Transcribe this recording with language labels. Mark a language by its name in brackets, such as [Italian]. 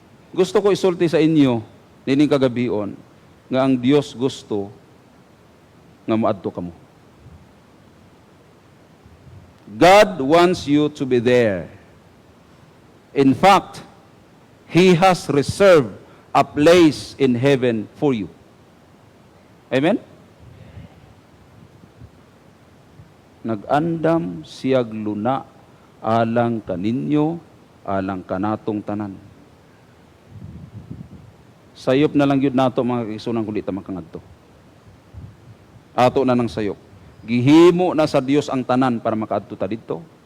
[Cebuano] Gusto ko isulti sa inyo, nining kagabion, nga ang Dios gusto nga moadto kamo. [English] God wants you to be there. In fact, He has reserved a place in heaven for you. Amen? [Cebuano] Nag-andam siyag luna alang kaninyo, alang kanatong tanan. Sayop na lang yun nato mga kaigsunan kung di ta makangadto. Ato na ng sayop. Gihimo na sa Dios ang tanan para makaadto ta didto.